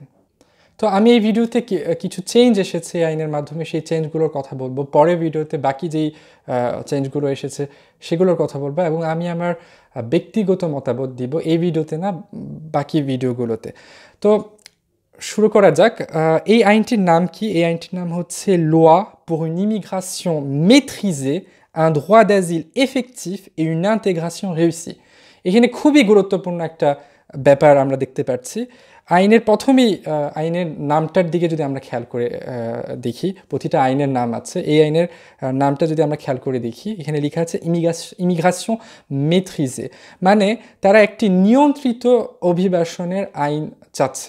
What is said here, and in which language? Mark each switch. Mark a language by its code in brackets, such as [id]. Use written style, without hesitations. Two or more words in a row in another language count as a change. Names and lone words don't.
[bn] তো আমি এই ভিডিওতে কিছু চেঞ্জ এসেছে আইনের মাধ্যমে, সেই চেঞ্জগুলোর কথা বলবো। পরের ভিডিওতে বাকি যেই চেঞ্জগুলো এসেছে সেগুলোর কথা বলবো, এবং আমি আমার ব্যক্তিগত মতামত দিব এই ভিডিওতে না, বাকি ভিডিওগুলোতে। তো শুরু করা যাক। এই আইনটির নাম কি? এই আইনটির নাম হচ্ছে [fr] Loi pour une immigration maîtrisée, un droit d'asile effectif et une intégration réussie। [bn] এখানে খুবই গুরুত্বপূর্ণ একটা ব্যাপার আমরা দেখতে পাচ্ছি। আইনের প্রথমেই আইনের নামটার দিকে যদি আমরা খেয়াল করে দেখি, প্রতিটা আইনের নাম আছে। এই আইনের নামটা যদি আমরা খেয়াল করে দেখি, এখানে লেখা আছে [fr] immigration maîtrisée, [bn] মানে তারা একটি নিয়ন্ত্রিত অভিবাসনের আইন চাচ্ছে।